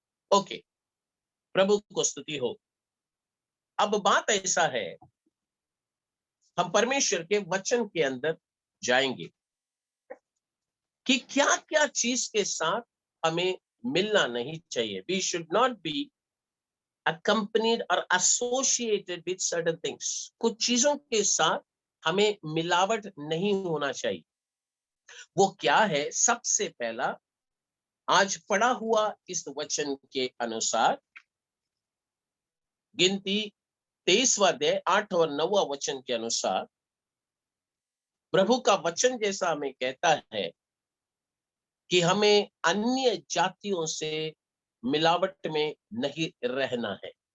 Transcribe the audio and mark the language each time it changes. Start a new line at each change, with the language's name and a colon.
Hindi: Okay, प्रभु को स्तुति हो। अब बात ऐसा है, हम परमेश्वर के वचन के अंदर जाएंगे कि क्या क्या चीज के साथ हमें मिलना नहीं चाहिए।
English: We should not be accompanied or associated with certain things।
Hindi: कुछ चीजों के साथ हमें मिलावट नहीं होना चाहिए। वो क्या है? सबसे पहला, आज पढ़ा हुआ इस वचन के अनुसार गिनती 23वां अध्याय 8 और 9वां वचन के अनुसार प्रभु का वचन जैसा हमें कहता है कि हमें अन्य जातियों से मिलावट में नहीं रहना है।